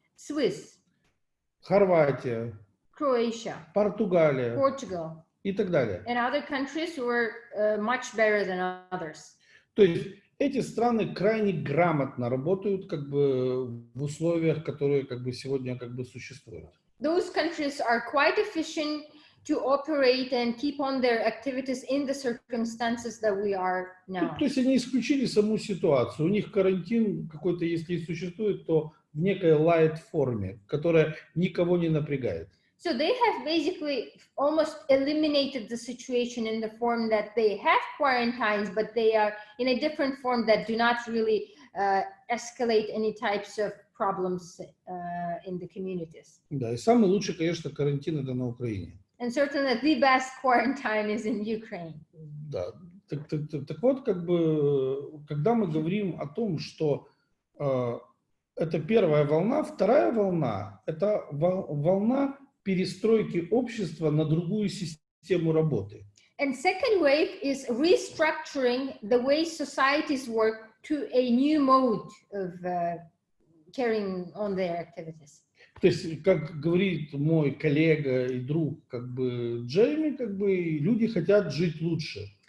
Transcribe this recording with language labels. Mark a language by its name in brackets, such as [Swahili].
[English] Swiss, [Russian] Хорватия, [English] Croatia, [Russian] Португалия, [English] Portugal, [Russian] и так далее. [English] And other countries were much better than others. [Russian] То есть эти страны крайне грамотно работают как бы в условиях, которые как бы сегодня как бы существуют. [English] Those countries are quite efficient to operate and keep on their activities in the circumstances that we are now. [Russian] То есть они исключили саму ситуацию. У них карантин какой-то, если и существует, то в некой light форме, которая никого не напрягает. [English] So they have basically almost eliminated the situation in the form that they have quarantines, but they are in a different form that do not really escalate any types of problems in the communities. [Russian] Да, и самый лучший, конечно, карантин это на Украине. [English] And certainly the best quarantine is in Ukraine. [Russian] Да. Так вот, как бы, когда мы говорим о том, что это первая волна, вторая волна, это волна перестройки общества на другую систему работы. [English] And second wave is restructuring the way societies work to a new mode of carrying on their activities. [Russian] То есть, как говорит мой коллега и друг, как бы Джейми, как бы люди хотят жить лучше.